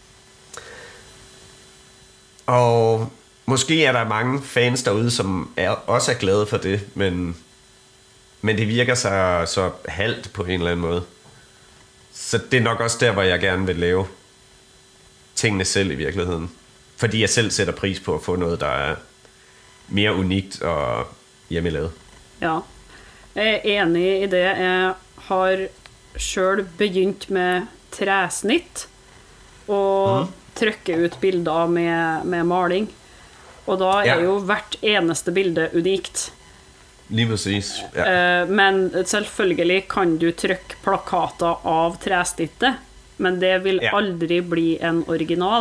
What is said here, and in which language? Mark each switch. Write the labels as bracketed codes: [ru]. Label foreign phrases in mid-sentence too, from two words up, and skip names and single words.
[da] Og måske er der mange fans derude, som også er glade for det, men det virker så halvt på en eller anden måde. Så det er nok også der, hvor jeg gerne vil lave tingene selv i virkeligheden. Fordi jeg selv sætter pris på at få noget, der er mere unikt og hjemmelavet. [no] Ja, jeg er enig i det. Jeg har selv begynt med træsnitt og trykke ut bilder med maling. Og da er jo hvert eneste bilde unikt. [da] Lige præcis. Ja. [no] Men selvfølgelig kan du trykke plakater av træsnittet, men det vil aldri bli en original.